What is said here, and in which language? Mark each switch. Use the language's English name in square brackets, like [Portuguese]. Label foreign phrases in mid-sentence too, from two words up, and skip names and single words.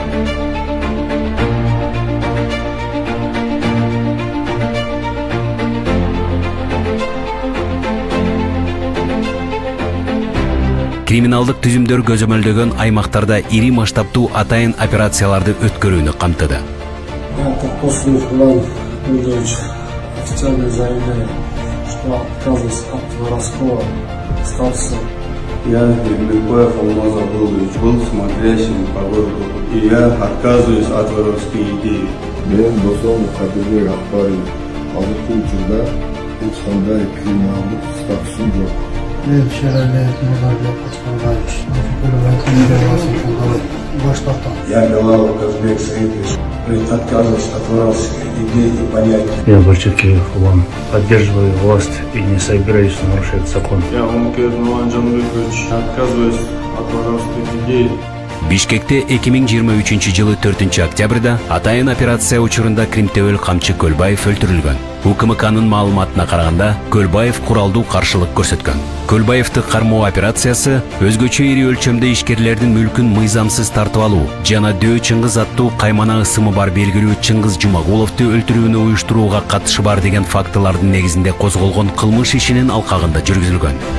[Kyrgyz] Криминалдык түзүмдөр көзөмөлдөгөн аймактарда ири масштабтуу атайын операцияларды өткөрүүнү камтыды. [Russian] После Ивана Владимировича официально заявляю, что отказываюсь от воровского статуса. Я, Бекбаев Алмаз Абдулович, был смотрящим по городу, и я отказываюсь от воровской идеи. [Kyrgyz] Мен Досонов Кадырбек Акбарович, азыркы учурда эч кандай криминалдык статусум жок. Мен Шералиев Мурзабек Аскарбаевич, баш тартам. [Russian] Я Белалов Казбек Саидович, отказываюсь от воровской идеи и понятий. Я Борчакиев Улан, поддерживаю власть и не собираюсь нарушать закон. Я Умкер Нурлан Жанбекович, отказываюсь от воровской идеи. [Kyrgyz] Бишкекте 2023-жылы 4-октябрда атайын операция учурунда кримтөбөл камчы Көлбаев өлтүрүлгөн. УКМКнын маалыматына караганда, Көлбаев куралдуу каршылык көрсөткөн. Көлбаевди кармоо операциясы өзгөчө ири өлчөмдө ишкерлердин мүлкүн мыйзамсыз тартып алуу жана Дөө Чыңгыз аттуу каймана ысымы бар белгилүү Чыңгыз Жумагуловду өлтүрүүнү уюштурууга катышы бар деген фактылардын негизинде козголгон кылмыш ишинин алкагында жүргүзүлгөн.